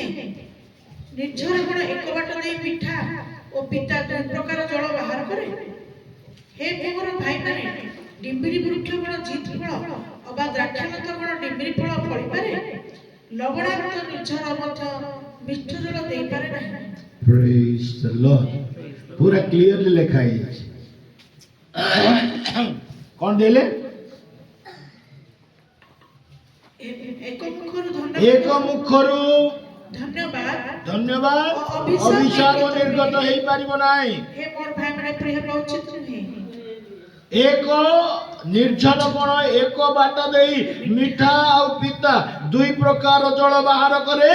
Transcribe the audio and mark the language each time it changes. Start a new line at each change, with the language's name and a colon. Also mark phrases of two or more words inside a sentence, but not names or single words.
Odia: ନିର୍ଝର କଣ ଏକ ବାଟ ଦେଇ ମିଠା ଓ ପିତା ଦୁଇ ପ୍ରକାର ଜଳ ବାହାର କରେ? ହେ ମୋହର ଭାଇମାନେ, ଡିମ୍ବିରି ବୃକ୍ଷ କଣ ଜିତ ଫଳ ଅବା ଦ୍ରାକ୍ଷାଲତା କଣ ଡିମ୍ବିରି ଫଳ ଫଳିପାରେ? ଲବଣାକ୍ତ ନିର୍ଝର ମଧ୍ୟ ମିଠ ଜଳ ଦେଇପାରେ ନାହିଁ।
English: Praise the Lord.
Hindi: पूरा क्लियरली लिखा है। कौन देले?
Odia: ଏକ ମୁଖରୁ एक मुखରୁ ଧନ୍ୟବାଦ ଧନ୍ୟବାଦ ଅଭିଶାପ ନିର୍ଗତ ହେଇ ପାରିବ ନାହିଁ। ହେ ମୋର ଭାଇମାନେ, ଏପରି ହେବା ଉଚିତ ନୁହେଁ। ଏକ ନିର୍ଝର କଣ ଏକ ବାଟ ଦେଇ ମିଠା ଆଉ ପିତା ଦୁଇ ପ୍ରକାର ଜଳ ବାହାର କରେ?